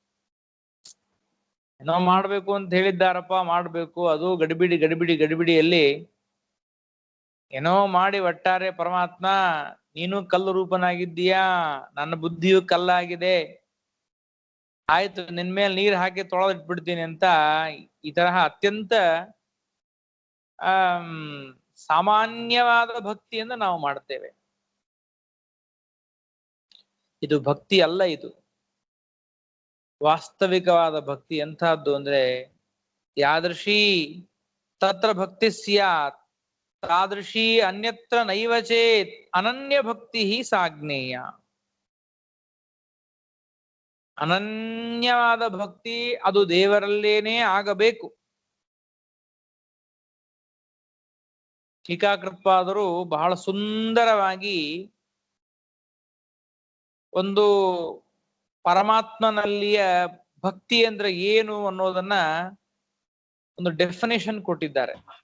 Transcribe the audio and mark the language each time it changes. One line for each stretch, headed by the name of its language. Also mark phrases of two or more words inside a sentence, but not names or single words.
Kannada: ಏನೋ ಮಾಡ್ಬೇಕು ಅಂತ ಹೇಳಿದ್ದಾರಪ್ಪ, ಮಾಡ್ಬೇಕು, ಅದು ಗಡಿಬಿಡಿಯಲ್ಲಿ ಏನೋ ಮಾಡಿ ಒಟ್ಟಾರೆ ಪರಮಾತ್ಮ ನೀನು ಕಲ್ಲು ರೂಪನಾಗಿದ್ದೀಯಾ, ನನ್ನ ಬುದ್ಧಿಯು ಕಲ್ಲಾಗಿದೆ, ಆಯ್ತು ನಿನ್ ಮೇಲೆ ನೀರ್ ಹಾಕಿ ತೊಳೆದಿಟ್ಬಿಡ್ತೀನಿ ಅಂತ ಈ ತರಹ ಅತ್ಯಂತ ಸಾಮಾನ್ಯವಾದ ಭಕ್ತಿಯಿಂದ ನಾವು ಮಾಡ್ತೇವೆ. ಇದು ಭಕ್ತಿ ಅಲ್ಲ. ಇದು ವಾಸ್ತವಿಕವಾದ ಭಕ್ತಿ ಎಂತಹದ್ದು ಅಂದ್ರೆ
Sanskrit: यादृशि तत्र भक्ति स्यात् तादृशि अन्यत्र नैव चेत् अनन्य भक्ति सा ज्ञेय.
Kannada: ಅನನ್ಯವಾದ ಭಕ್ತಿ ಅದು ದೇವರಲ್ಲೇನೇ ಆಗಬೇಕು. ಟೀಕಾಕೃತ್ಪಾದರು ಬಹಳ ಸುಂದರವಾಗಿ ಒಂದು ಪರಮಾತ್ಮನಲ್ಲಿಯ ಭಕ್ತಿ ಅಂದ್ರೆ ಏನು ಅನ್ನೋದನ್ನ ಒಂದು ಡೆಫಿನೇಷನ್ ಕೊಟ್ಟಿದ್ದಾರೆ.